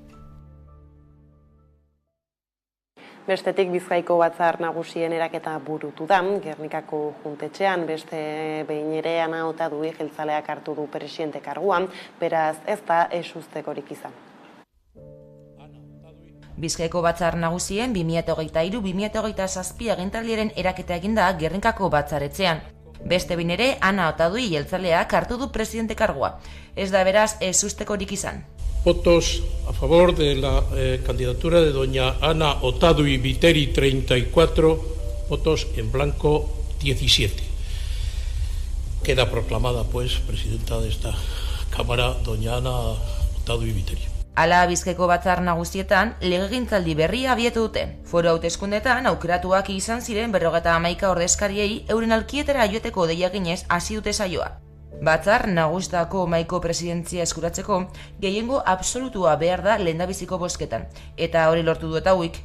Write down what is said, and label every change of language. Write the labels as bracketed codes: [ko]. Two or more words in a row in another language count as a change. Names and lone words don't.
[eu] Bestetik Bizkaiko batzar nagusien eraketa burutu da, Gernikako juntetxean beste behin ere Ana Otadui jeltzaleak hartu du presidente karguan, beraz ez da ezustekorik izan. Bizkaiko batzar nagusien 2023-2027 agintaldiaren eraketa eginda Gernikako batzaretxean. Beste behin ere Ana Otadui jeltzaleak hartu du presidente kargua. Ez da beraz ezustekorik izan. [es] Votos a favor de la candidatura de doña Ana Otadui Viteri 34, votos en blanco 17. Queda proclamada pues presidenta de esta Cámara doña Ana Otadui Viteri. [eu] Hala, Bizkaiko batzar nagusietan legegintzaldi berria abiatu dute. Foru hauteskundetan aukeratuak izan ziren 51 ordezkariei euren alkietara joateko deia eginez hasi dute saioa. Batzar nagusitako mahaiko presidentzia eskuratzeko gehiengo absolutua behar da lehendabiziko bozketan, eta hori lortu du eta huik.